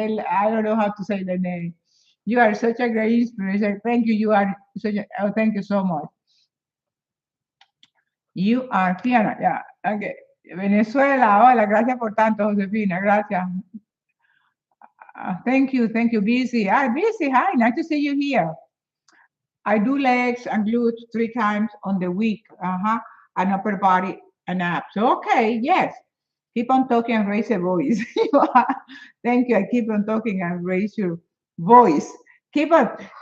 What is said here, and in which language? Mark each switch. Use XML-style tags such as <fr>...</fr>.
<en>I don't know how to say the name. You are such a great inspiration. Thank you. You are thank you so much. You are Fiona, yeah. Okay.</en> <es>Venezuela, hola, gracias por tanto, Josefina, gracias.</es> <en>Thank you, Busy. Hi, Busy, hi, nice to see you here. I do legs and glutes 3 times on the week, and upper body and abs. So, okay, yes. Keep on talking and raise your voice. Thank you. I keep on talking and raise your voice. Keep on.</en>